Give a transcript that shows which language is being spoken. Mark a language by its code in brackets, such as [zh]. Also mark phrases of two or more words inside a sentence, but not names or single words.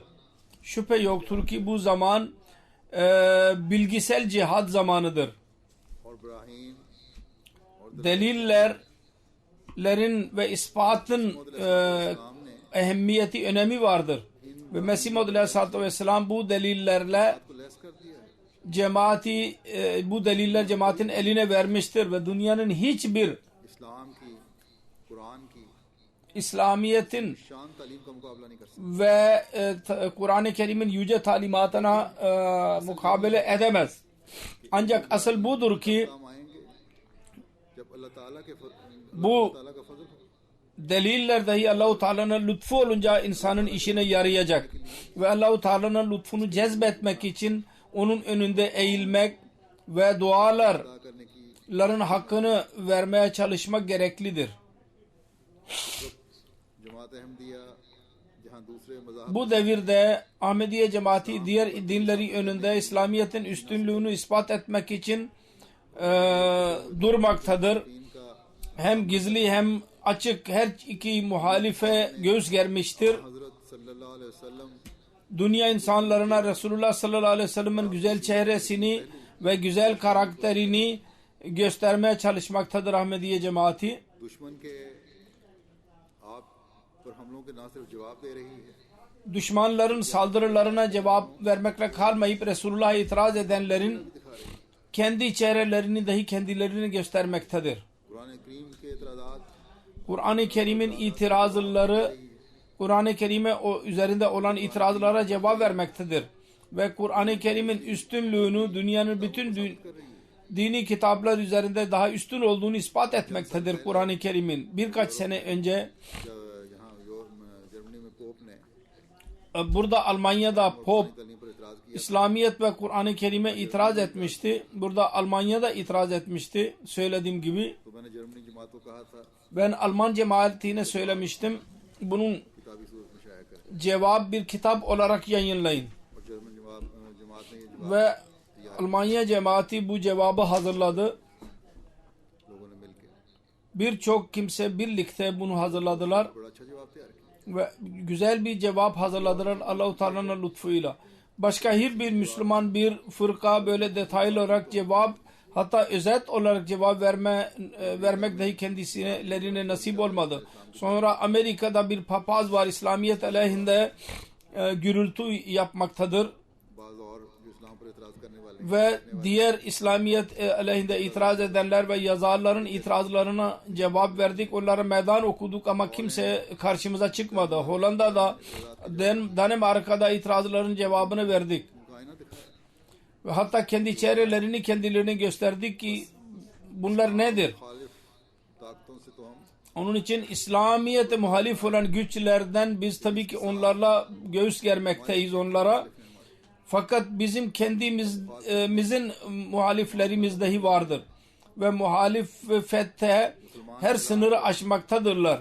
[tr] Şüphe yoktur ki bu zaman bilgisel cihad zamanıdır. [ur] اور ابراہیم [tr] Delillerin ve ispatın ehemmiyeti, önemi vardır. Ve Mesih Maud [ar] عليه الصلاة والسلام [tr] bu delillerle [ur] کو لیس کر دیا ہے. [tr] cemaati, bu deliller cemaatin eline vermiştir ve dünyanın hiçbir [ur] اسلام کی قرآن کی [tr] İslamiyet'in [ur] شان تعلیم کا مقابلہ نہیں کر سکتا. [tr] ve Kur'an-ı Kerim'in yüce talimatına mukabele edemez. Ancak asıl budur ki [ur] کام آئیں گے جب اللہ تعالیٰ کے [tr] bu [ur] اللہ تعالیٰ کا فضل ہو. [tr] deliller dahi Allah-u Teala'nın lütfu olunca insanın işine yarayacak. Ve Allah-u Teala'nın lütfunu cezbetmek için onun önünde eğilmek ve duaların [ur] ادا کرنے کی [tr] hakkını vermeye çalışmak gereklidir. [ur] جماعت احمدیہ جہاں دوسرے مذاہب [tr] Bu devirde Ahmediye cemaati diğer dinleri önünde İslamiyet'in üstünlüğünü ispat etmek için durmaktadır. [ur] کا [tr] Hem gizli hem açık her iki muhalife göğüs germiştir. [ar] حضرت صلى الله عليه وسلم [tr] Dünya insanlarına Resulullah [ar] صلى الله عليه وسلم'in [tr] güzel çehresini ve güzel karakterini göstermeye çalışmaktadır Ahmediye cemaati. [ur] دشمن کے آپ پر حملوں کے نہ صرف جواب دے رہی ہے [tr] düşmanların saldırılarına cevap vermekle kalmayıp Resulullah'a itiraz edenlerin kendi çehrelerini dahi kendilerini göstermektedir. [ur] قرآن کریم کے اعتراضات [tr] Kur'an-ı Kerim'in itirazları Kur'an-ı Kerim'e üzerinde olan itirazlara cevap vermektedir. Ve Kur'an-ı Kerim'in üstünlüğünü dünyanın bütün dini kitaplar üzerinde daha üstün olduğunu ispat etmektedir Kur'an-ı Kerim'in. Birkaç sene önce [ur] یہاں جرمنی میں پوپ نے [tr] burada Almanya'da Pop [ur] تعلیم پر اعتراض کیا [tr] İslamiyet ve Kur'an-ı Kerim'e itiraz etmişti. Burada Almanya'da itiraz etmişti. Söylediğim gibi. [ur] تو میں نے جرمنی جماعت کو کہا تھا [tr] Ben Alman cemaatine söylemiştim. Bunun [ur] کتابی صورت میں شائع کریں [tr] cevap bir kitap olarak yayınlayın. [ur] اور جرمن جماعت نے یہ جواب [tr] Ve Almanya cemaati bu cevabı hazırladı. [ur] لوگوں نے مل کر [tr] Birçok kimse birlikte bunu hazırladılar. [ur] بڑا اچھا جواب تیار کیا [tr] Ve güzel bir cevap hazırladılar Allah-u Teala'nın lütfuyla. Başka hiçbir Müslüman bir fırka böyle detaylı olarak cevap, hatta özet olarak cevap vermek dahi kendilerine nasip olmadı. Sonra Amerika'da bir papaz var, İslamiyet aleyhinde gürültü yapmaktadır. [ur] بعض اور جو اسلام پر اعتراض کرنے والے ہیں [tr] Ve diğer İslamiyet aleyhinde itiraz edenler ve yazarların itirazlarına cevap verdik. Onlara meydan okuduk ama kimse karşımıza çıkmadı. Hollanda'da, Danimarka'da itirazların cevabını verdik. [ur] ان کو آئینہ دکھایا [tr] Ve hatta kendi çehrelerini kendilerine gösterdik ki bunlar nedir? [ur] مخالف طاقتوں سے تو ہم [tr] Onun için İslamiyet'e muhalif olan güçlerden biz tabii ki onlarla göğüs germekteyiz onlara. Fakat bizim kendimizin muhaliflerimiz dahi vardır. Ve muhalifette her sınırı aşmaktadırlar.